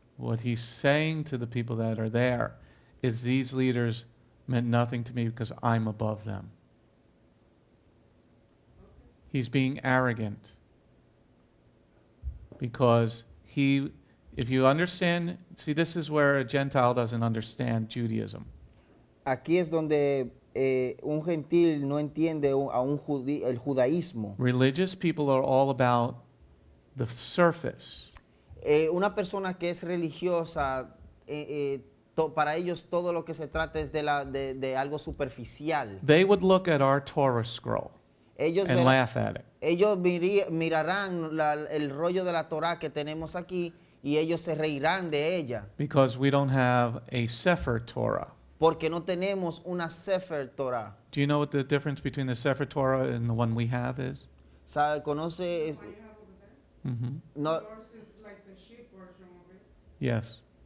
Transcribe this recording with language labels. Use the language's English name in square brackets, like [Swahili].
[English] What he's saying to the people that are there is these leaders meant nothing to me because I'm above them. He's being arrogant because if you understand, see, this is where a Gentile doesn't understand Judaism. [Spanish] Aquí es donde un gentil no entiende el judaísmo. [English] Religious people are all about the surface. [Spanish] Una persona que es religiosa, para ellos todo lo que se trata es de algo superficial. [English] They would look at our Torah scroll [Spanish] Ellos, [English] and laugh at it. [Spanish] ellos mirarán el rollo de la Torah que tenemos aquí y ellos se reirán de ella. [English] Because we don't have a Sefer Torah. [Spanish] Porque no tenemos una Sefer Torah. [English] Do you know what the difference between the Sefer Torah and the one we have is? [Spanish] ¿Sabe? ¿Conoce? [English] What you have over there? Mm-hmm. No, Yours is like the sheep version of it. Yes.